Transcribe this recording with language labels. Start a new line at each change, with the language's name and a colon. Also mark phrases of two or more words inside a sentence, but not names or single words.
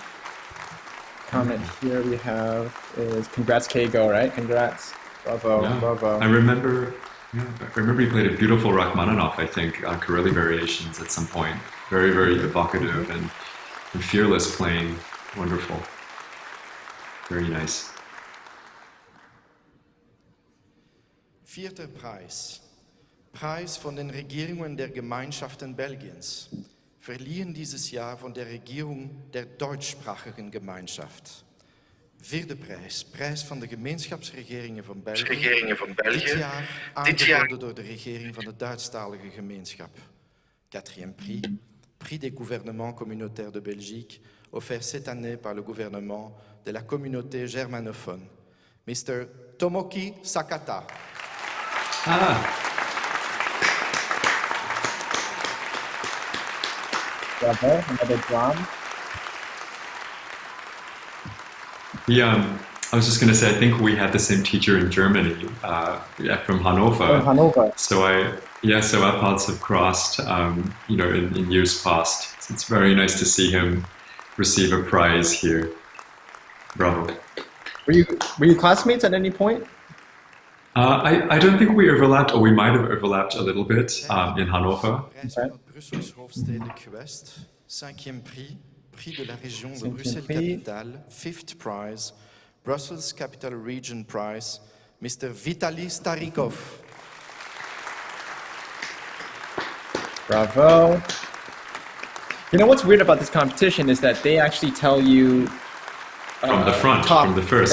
English: Comment here we have is congrats Keigo, right? Congrats. Bravo, Yeah. bravo. I remember he played a beautiful Rachmaninoff, I think, Corelli variations at some point. Very, very evocative and fearless playing. Wonderful. Very nice.
German: Vierter Preis. Preis von den Regierungen der Gemeinschaften Belgiens. Verliehen dieses Jahr von der Regierung der deutschsprachigen Gemeinschaft.
Dutch: Vierde prijs. Prijs van de gemeenschapsregeringen van België. Dit jaar aangeboden door de regering van de Duitsstalige gemeenschap.
French: Quatrième prix. Prix des gouvernements communautaires de Belgique, offert cette année par le gouvernement de la communauté germanophone.
English: Mr. Tomoki Sakata. Ah. Bravo, another drum. Yeah, I was just going to say, I think we had the same teacher in Germany, from Hannover. Oh, Hannover. So our paths have crossed, in years past. So it's very nice to see him receive a prize here. Bravo. Were you classmates at any point? I don't think we overlapped, or we might have overlapped a little bit in Hannover.
Dutch: Prijs van het Brussels hoofdstedelijk gewest.
French: Cinquième prix. Prix de la région de Bruxelles-Capitale.
English: Fifth prize. Brussels Capital Region Prize. Mr. Vitaly Starikov. Bravo. You know what's weird about this competition is that they actually tell you From the front, from the first,